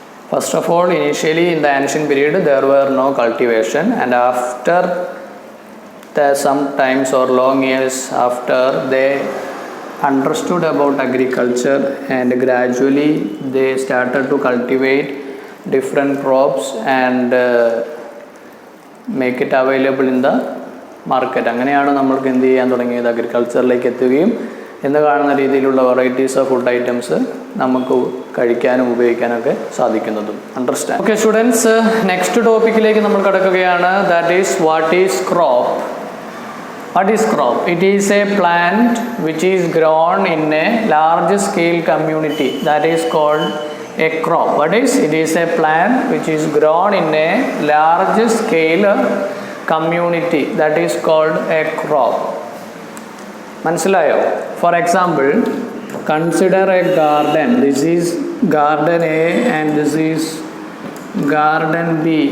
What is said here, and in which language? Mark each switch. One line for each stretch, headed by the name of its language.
English: First of all, initially in the ancient period there were no cultivation, and after some times or long years after, they understood about agriculture and gradually they started to cultivate different crops and make it available in the market.
Malayalam: അങ്ങനെയാണ് നമ്മൾക്ക് എന്ത് ചെയ്യാൻ തുടങ്ങിയത്, അഗ്രികൾച്ചറിലേക്ക് എത്തുകയും ഇന്ന് കാണുന്ന രീതിയിലുള്ള
English: varieties of food items
Malayalam: നമുക്ക് കഴിക്കാനും ഉപയോഗിക്കാനൊക്കെ സാധിക്കുന്നതും. അണ്ടർസ്റ്റാൻഡ്?
English: okay students, next
Malayalam: ടോപ്പിക്കിലേക്ക് നമ്മൾ കടക്കുകയാണ്.
English: That is what is crop. What is crop? It is a plant which is grown in a large scale community. That is called a crop. What is? It is a plant which is grown in a large scale community. That is called a crop.
Malayalam: മനസ്സിലായോ?
English: For example, consider a garden. This is garden A and this is garden B.